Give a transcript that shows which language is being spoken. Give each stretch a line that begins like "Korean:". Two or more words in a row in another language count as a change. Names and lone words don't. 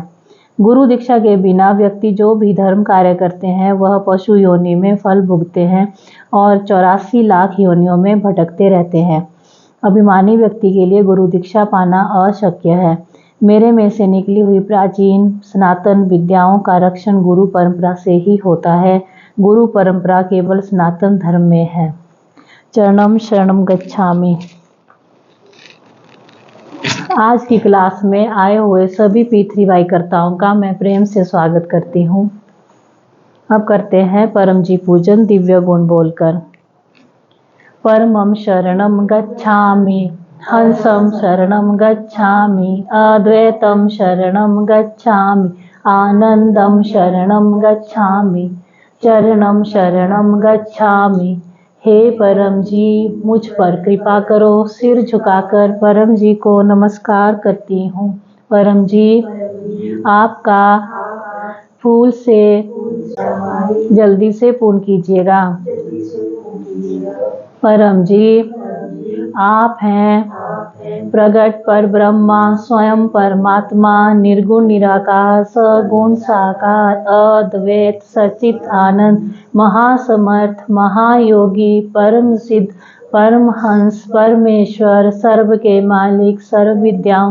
Hindi: गुरु दीक्षा के बिना व्यक्ति जो भी धर्म कार्य करते हैं वह पशु योनि में फल भुगते हैं और 84 लाख योनियों में भटकते रहते हैं। अभिमानी व्यक्ति के लिए गुरु दीक्षा पाना अशक्य है। मेरे में से निकली हुई प्राचीन सनातन विद्याओं का रक्षण गुरु परंपरा से ही होता है। गुरु परंपरा केवल सनातन धर्म में है।
Sanskrit: चरणम शरणम गच्छामि।
Hindi: आज की क्लास में आए हुए सभी P3Y कर्ताओं का मैं प्रेम से स्वागत करती हूँ। अब करते हैं परम जी पूजन दिव्य गुण बोलकर।
Sanskrit: परमं शरणं गच्छामि, हंसं शरणं गच्छामि, अद्वैतं शरणं गच्छामि, आनंदं शरणं गच्छामि, चरणं शरणं गच्छामि।
Hindi: हे परम जी मुझ पर कृपा करो। सिर झुकाकर परम जी को नमस्कार करती हूँ। परम जी आपका फूल से जल्दी से पूर्ण कीजिएगा। परम जी आप हैं प्रगट पर ब्रह्मा स्वयं परमात्मा निर्गुण निराकार सगुण साकार अद्वैत सचित आनंद महासमर्थ महायोगी परम सिद्ध परमहंस परमेश्वर सर्व के मालिक सर्व विद्याओं